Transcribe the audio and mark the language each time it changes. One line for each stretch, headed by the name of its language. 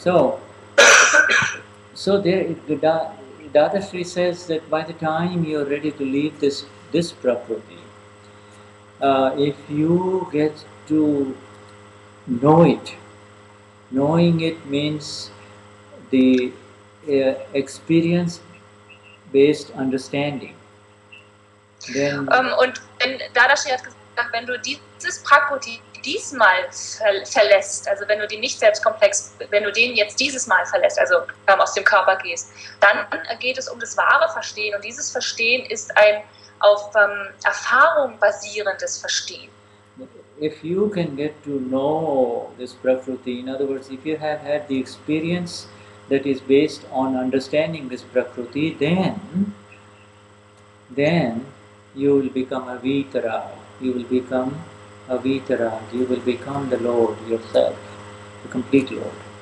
English: So there, Dadashri says that by the time you're ready to leave this Prakruti, if you get to know it, knowing it means the experience-based understanding. Then,
German: Und Dadashri hat gesagt, wenn du dieses Prakruti diesmal verlässt, also wenn du den Nicht-Selbstkomplex, wenn du den jetzt dieses Mal verlässt, also aus dem Körper gehst, dann geht es um das wahre Verstehen. Und dieses Verstehen ist auf Erfahrung basierendes Verstehen.
English: If you can get to know this Prakruti, in other words, if you have had the experience that is based on understanding this Prakruti, then you will become a Vitarag. You will become a Vitarag. You will become the Lord yourself, the complete Lord.